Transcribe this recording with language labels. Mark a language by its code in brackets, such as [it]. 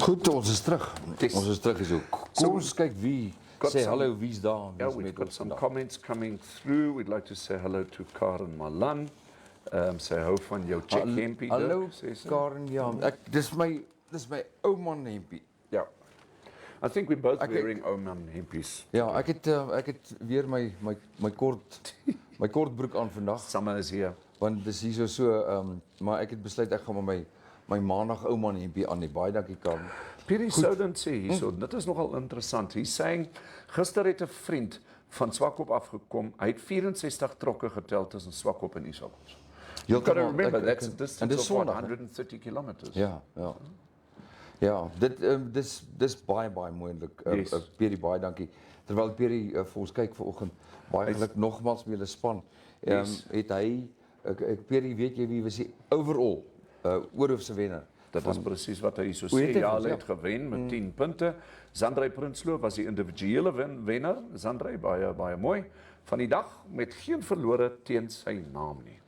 [af] Ons is terug hier. Kom ons kyk wie sê hallo, wie's daar? [en] Yeah, we've got some comments coming through. We'd like to say hello to Karen Malan. [af] Say hou van jou check hempie. Hallo Karen, ja. Dis my ou man hempie. Ja. [en] I think we're both wearing [af] ou man hempies. Ja, ek het weer my kort broek aan vandag. [en] Summer is here. [af] Want dis hier so maar ek het besluit ek gaan met my maandag ou man hempie aan. Baie dankie Karen. Pieter Souden sê hierso, dit is nogal interessant. Hy sê gister het 'n vriend van Swakop afgekom. Hy het 64 trokke getel tussen Swakop en Isokop. [en] You got to remember that's a distance of 130 kilometers. [af] Ja. Ja, dis baie moeilik. Pierre, baie dankie. Terwyl Pierre vir ons kyk vanoggend, baie geluk nogmaals met julle span. Het hy Pierre, weet jy wie was die overall oorhoofse wenner? Dat is presies wat hy so sê. Ja, hy het gewen met 10 punte. Zandrey Prinsloo was die individuele wenner. Zandrey baie mooi van die dag met geen verlore teen sy naam nie.